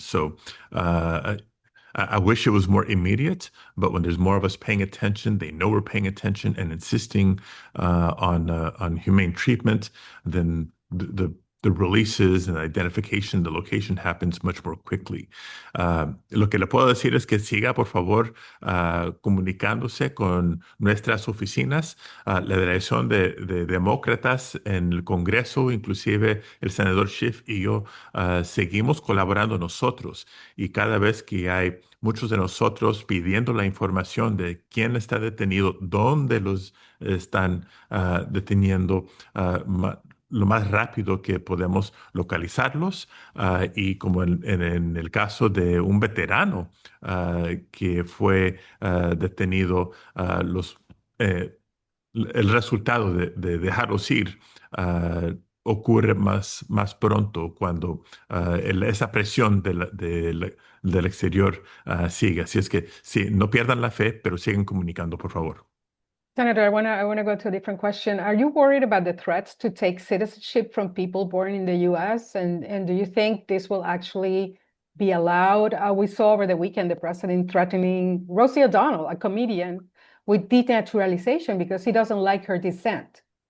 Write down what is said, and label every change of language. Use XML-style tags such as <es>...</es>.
<en>So I wish it was more immediate, but when there's more of us paying attention, they know we're paying attention and insisting on humane treatment, then the releases and identification, the location happens much more quickly.</en> <es>Lo que le puedo decir es que siga, por favor, comunicándose con nuestras oficinas. La delegación de demócratas en el Congreso, inclusive el senador Schiff y yo, seguimos colaborando nosotros. Y cada vez que hay muchos de nosotros pidiendo la información de quién está detenido, dónde los están deteniendo, lo más rápido que podemos localizarlos, y como en el caso de un veterano que fue detenido, el resultado de dejarlos ir ocurre más pronto cuando esa presión del exterior sigue. Así es que sí, no pierdan la fe, pero siguen comunicando, por favor.</es> <en>Senator, I wanna go to a different question. Are you worried about the threats to take citizenship from people born in the U.S.? And do you think this will actually be allowed? We saw over the weekend the president threatening Rosie O'Donnell, a comedian, with denaturalization because he doesn't like her descent.</en>